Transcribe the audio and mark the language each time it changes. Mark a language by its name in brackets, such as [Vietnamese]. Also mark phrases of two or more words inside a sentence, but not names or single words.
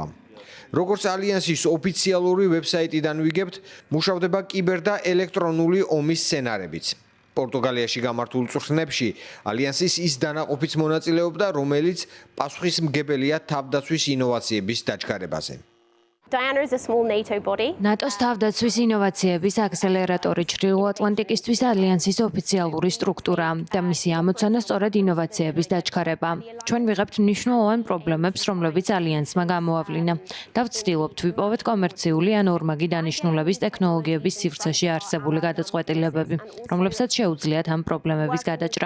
[Georgian] როგორც ალიანსის ოფიციალური ვებსაიტიდან ვიგებთ, მუშავდება კიბერ და ელექტრონული ომის სცენარებიც. პორტუგალიაში გამართულ წვრთნებში ალიანსის ის დანაყოფიც მონაწილეობდა, რომელიც პასუხისმგებელია თავდაცვის ინოვაციების დაჩქარებაზე. [English] Diana is a small NATO body. [Georgian] ნატოს თავდაცვის ინოვაციების აქსელერატორი ჩრდილოატლანტიკისთვის ალიანსის ოფიციალური სტრუქტურაა და მისი ამოცანა სწორედ ინოვაციების დაჩქარება. ჩვენ ვიღებთ მნიშვნელოვან პრობლემებს, რომლებიც ალიანსმა გამოავლინა და ვცდილობთ ვიპოვეთ კომერციული ან ორმაგი დანიშნულების ტექნოლოგიების სივრცეში არსებული გადაწყვეტილებები, რომლებსაც შეუძლიათ ამ პრობლემების გადაჭრა.